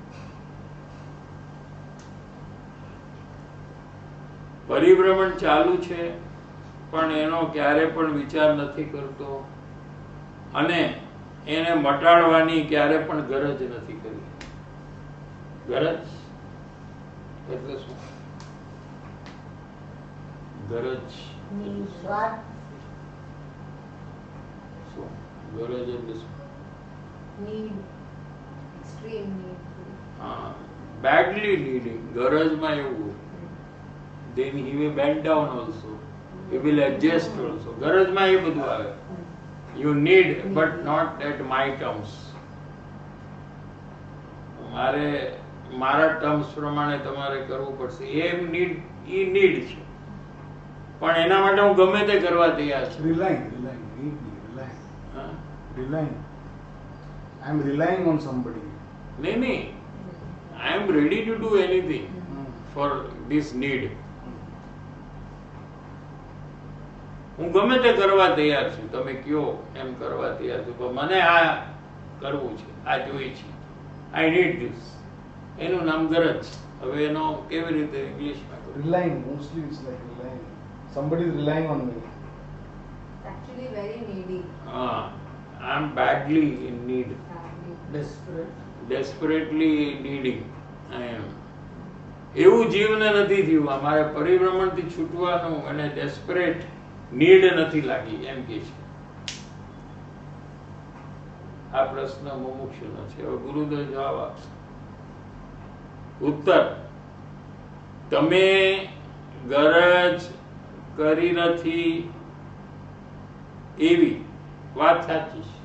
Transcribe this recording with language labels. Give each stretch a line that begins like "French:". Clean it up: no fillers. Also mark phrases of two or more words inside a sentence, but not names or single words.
Gujarati: પરિભ્રમણ ચાલુ છે, પણ એનો ક્યારે પણ વિચાર નથી કરતો, અને એને મટાડવાની ક્યારે પણ ગરજ નથી કરી. ગરજ એટલે શું? ગરજ નિસ્વાર્થ ગરજ એટલે શું?
English: need extreme need. badly needing,
Gujarati: ગરજમાં એવું,
English: then he will bend down also, he will adjust also,
Gujarati: ગરજમાં એ બધું આવે.
English: You need but not at my terms.
Gujarati: મારે મારા ટર્મ્સ પ્રમાણે તમારે કરવું પડશે. એ નીડ છે, પણ એના માટે હું ગમે તે કરવા તૈયાર છું.
English: Relying. I am relying on somebody. નહીં, I am ready to do anything for this need.
Gujarati: હું ગમે તે કરવા તૈયાર છું, તમે કયો એમ કરવા તૈયાર છું, પણ મને આ કરવું છે, આ જોઈ છે,
English: I need this.
Gujarati: એનું નામ ગરજ. હવે એનો કેવી રીતે ઇંગ્લિશમાં કરું?
English: Relying, mostly it's like relying. Somebody is relying on me. Actually very needy. I am badly in need, desperately needing. I am.
Gujarati: એવું જીવને નથી થયું. અમારે પરિભ્રમણથી છૂટવાનું અને
English: desperate need
Gujarati: નથી લાગી એમ કે છે. આ પ્રશ્ન મુમુક્ષુનો છે. હવે ગુરુદેવ જવાબ આપશે. ઉત્તર: તમે ગરજ કરી નથી એવી વાત સાચી છે.